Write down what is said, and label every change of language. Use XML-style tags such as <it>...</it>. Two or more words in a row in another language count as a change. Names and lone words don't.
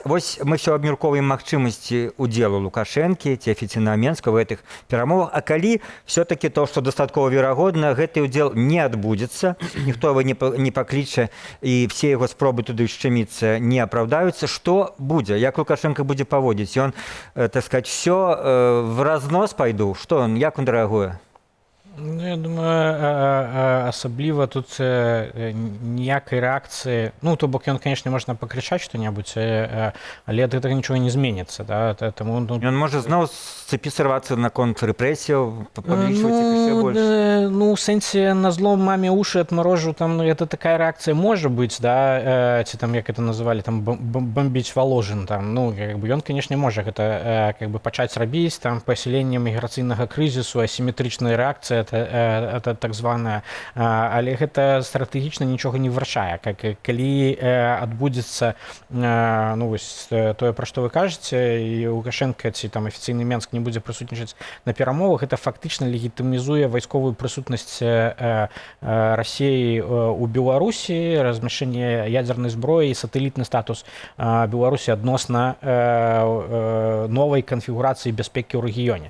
<be>Вось мы ўсё абмяркоўваем магчымасці ўдзелу Лукашэнкі ці афіцыйнага Менска ў гэтых перамовах, а калі все-таки то, што дастаткова верагодна, гэты ўдзел не адбудзецца, ніхто его не пакліча і все яго спробы туды шчыміцца не апраўдаюцца, што будзе? Як Лукашенко будзе паводзіць? Ён,</be> <ru>так сказать, все в разнос</ru> <be>пайду? Што он, як он рэагуе? Ну, я думаю, асабліва тут ніякай рэакцыі, ну то бок ён, конечно, можна пакрычаць што-небудзь, але ад гэтага нічога не зменіцца, да? Таму, ну, Ён можа зноў з цепі сарвацца наконт рэпрэсіяў, паблічваць іх яшчэ больш.</be> <ru>Ну, в сэнсе на зло маме уши отморожу, там это такая реакция может быть,</ru> <be>да, ці там, як</be> <ru>это называли,</ru> <be>там бомбіць Воложин, там, ну,</be> <ru>как бы</ru> <be>ён, конечно, можа гэта</be> <ru>как бы</ru> <be>пачаць рабіць, там, пасяленне міграцыйнага крызісу, асіметрычная рэакцыя, это так званая, але гэта стратэгічна нічога не вырашае, калі адбудзецца, ну, вось тое, пра што вы кажаце, і Лукашенко ці там афіцыйны Менск не будзе прысутнічаць на перамовах, гэта фактычна легітымізуе вайсковую прысутнасць Расіі у Беларусі, размяшчэнне ядзернай зброі і сатэлітны статус Беларусі адносна новай канфігурацыі бяспекі ў рэгіёне.</be>